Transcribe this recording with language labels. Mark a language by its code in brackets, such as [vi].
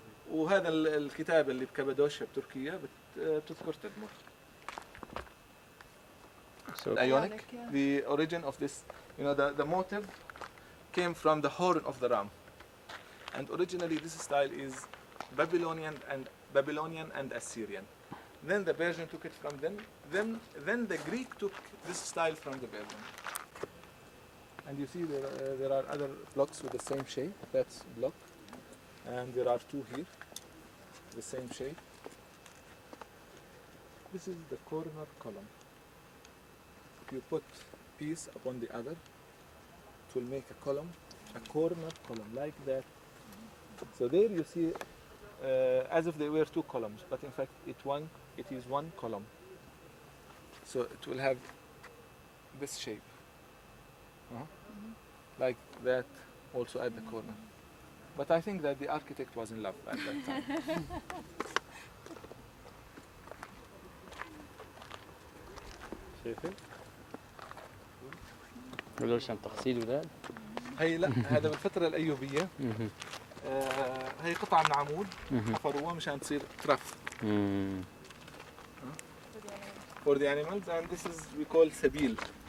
[ar] وهذا الكتاب اللي بكابادوشيا بتركيا بتذكر تدمر. [en] So Ionic, the origin of this, you know, the motive came from the horn of the ram, and originally this style is Babylonian and Assyrian. Then the Persian took it from them. Then the Greek took this style from the Persian. And you see there are other blocks with the same shape. That's block, and there are two here, the same shape. This is the corner column. if you put piece upon the other, it will make a column, a corner column like that. So there you see, as if they were two columns, but in fact it is one column. So it will have this shape, like that, also at the corner. But I think that the architect was in love at that time. [ar] شايفه؟ ولو عشان تغسيل وذا؟ هي لا، هذا بالفترة الأيوبية. هي قطعة من عمود حفروها مشان تصير ترف. [en] For the animals, and this is we call sabil.